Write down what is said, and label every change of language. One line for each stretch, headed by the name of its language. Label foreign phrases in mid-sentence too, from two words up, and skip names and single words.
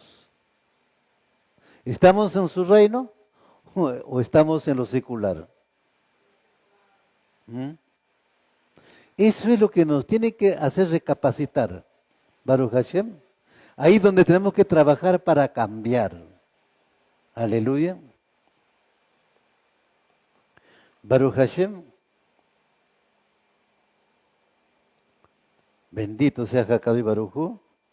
Spanish: ¿Estamos en su reino o estamos en lo secular? Eso es lo que nos tiene que hacer recapacitar,
Hebrew: ברוך השם.
Spanish: Ahí donde tenemos que trabajar para cambiar.
Hebrew: Aleluya. ברוך השם.
Spanish: Bendito sea
Hebrew: הקדוש ברוך הוא.